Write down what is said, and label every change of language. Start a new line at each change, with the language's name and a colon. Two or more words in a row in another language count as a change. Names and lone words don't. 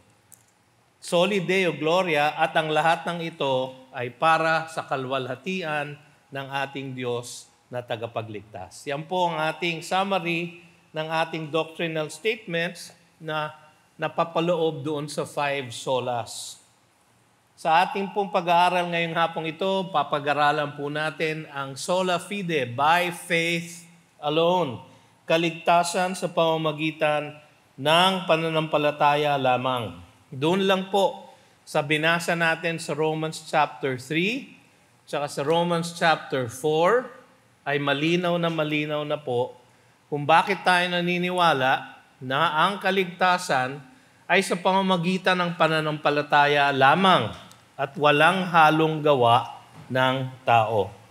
Latin: Soli Deo Gloria,
Filipino: at ang lahat ng ito ay para sa kalwalhatian ng ating Diyos na tagapagligtas. Yan po ang ating summary ng ating
English: doctrinal statements
Filipino: na napapaloob doon sa 5 solas. Sa ating pong pag-aaral ngayong hapong ito, papag-aralan po natin ang
Latin: sola fide,
English: by faith alone,
Filipino: kaligtasan sa pamamagitan ng pananampalataya lamang. Doon lang po sa binasa natin sa Romans chapter 3 tsaka sa Romans chapter 4 ay malinaw na po kung bakit tayo naniniwala na ang kaligtasan ay sa pamamagitan ng pananampalataya lamang at walang halong gawa ng tao.